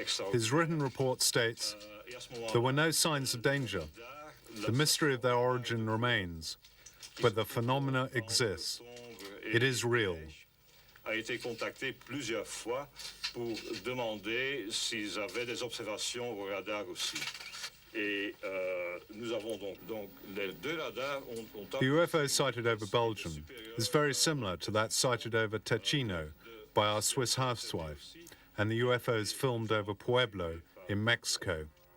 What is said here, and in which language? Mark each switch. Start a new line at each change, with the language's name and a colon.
English: His written report states, "There were no signs of danger. The mystery of their origin remains, but the phenomena exists. It is real."
French: A été contacté plusieurs fois pour demander s'ils avaient des observations au radar aussi. Et nous avons donc les deux radars ont
English: The UFO sighted over Belgium is very similar to that sighted over Ticino by our Swiss housewife, and the UFOs filmed over Pueblo in Mexico.